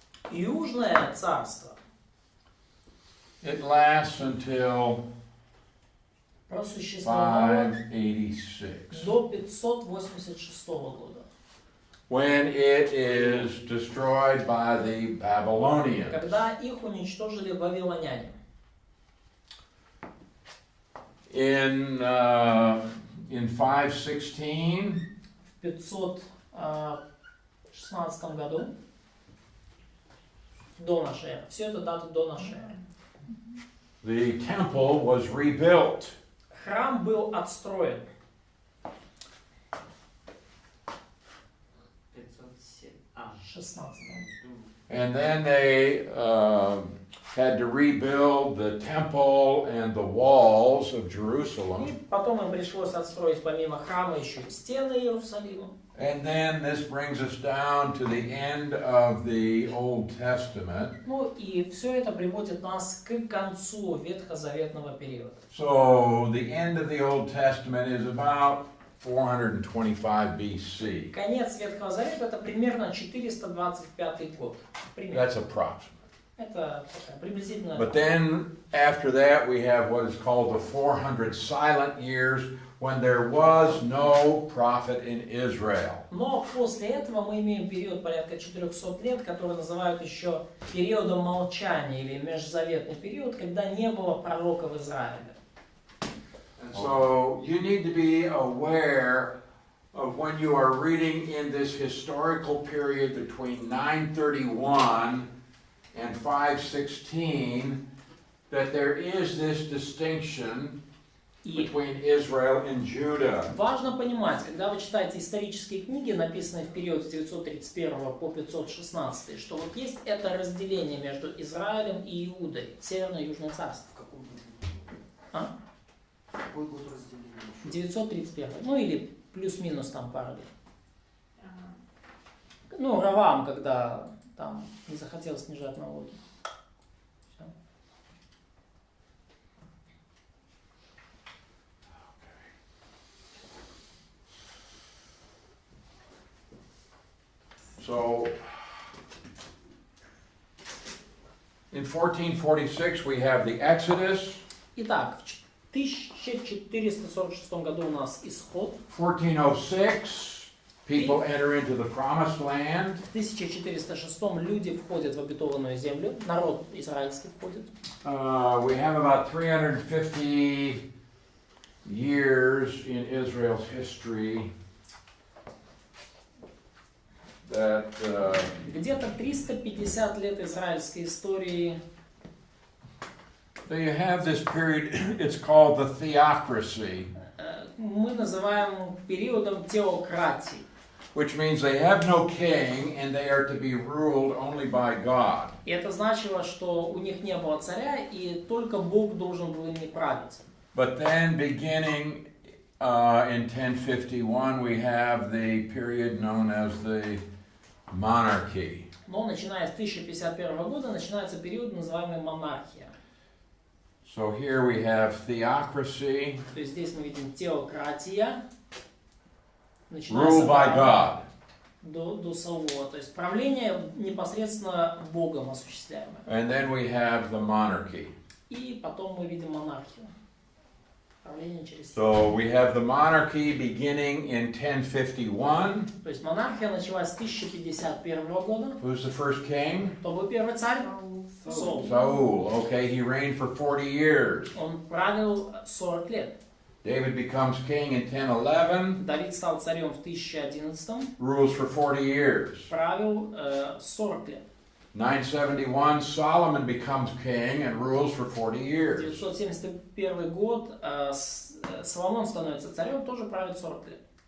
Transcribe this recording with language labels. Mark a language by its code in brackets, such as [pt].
[ru] Южное царство [en] it lasts until [ru] просуществовало [en] 586, [ru] до 586 года, [en] when it is destroyed by the Babylonians. [ru] когда их уничтожили вавилоняне. [en] in 516, [ru] В 516 году до нашей эры. Все это даты до нашей эры. [en] the temple was rebuilt. [ru] Храм был отстроен. [en] 16. And then they had to rebuild the temple and the walls of [ru] И [en] Jerusalem. [ru] потом им пришлось отстроить помимо храма еще и стены Иерусалима. [en] And then this brings us down to the end of the Old Testament. [ru] Ну и все это приводит нас к концу ветхозаветного периода. [en] So the end of the Old Testament is about 425 BC. [ru] Конец Ветхого Завета это примерно 425 год. Примерно. [en] That's approximate. [ru] Это такая приблизительно. [en] But then after that we have what is called the 400 silent years when there was no prophet in Israel. [ru] Но после этого мы имеем период порядка 400 лет, который называют еще периодом молчания или межзаветный период, когда не было пророка в Израиле. [en] And so you need to be aware of when you are reading in this historical period between 931 and 516 that there is this distinction between Israel and Judah. [ru] Важно понимать, когда вы читаете исторические книги, написанные в период с 931 по 516, что вот есть это разделение между Израилем и Иудой, Северное и Южное царство. А? Какой год разделения? 931, ну или плюс-минус там пару лет. Ну, Равам, когда там не захотел снижать налоги. Всё. [en] So in 1446 we have the Exodus. [ru] Итак, в 1446 году у нас Исход. [en] 1406 people enter into the promised land. [ru] В 1406 люди входят в обетованную землю, народ израильский входит. [en] We have about 350 years in Israel's history that [ru] Где-то 350 лет израильской истории. [en] so you have this period, it's called the theocracy, [ru] Мы называем периодом теократии. [en] which means they have no king and they are to be ruled only by God. [ru] И это значило, что у них не было царя, и только Бог должен был ими править. [en] But then beginning in 1051 we have the period known as the monarchy. [ru] Но начиная с 1051 года начинается период, называемый монархия. [en] So here we have theocracy, [ru] То есть здесь мы видим теократия, [en] ruled by God. [ru] до Саула, то есть правление непосредственно Богом осуществляемое. [en] And then we have the monarchy. [ru] И потом мы видим монархию. Правление через [en] So we have the monarchy beginning in 1051. [ru] То есть монархия началась с 1051 года. [en] Who's the first king? [ru] Кто был первый царь? Саул. [en] Saul. Okay, he reigned for 40 years. [ru] Он правил 40 лет. [en] David becomes king in 1011, [ru] Давид стал царем в 1011, [en] rules for 40 years. [ru] правил 40 лет. [en] 971, Solomon becomes king and rules for 40 years. [ru] 971 год Соломон становится царем, тоже правит 40 лет.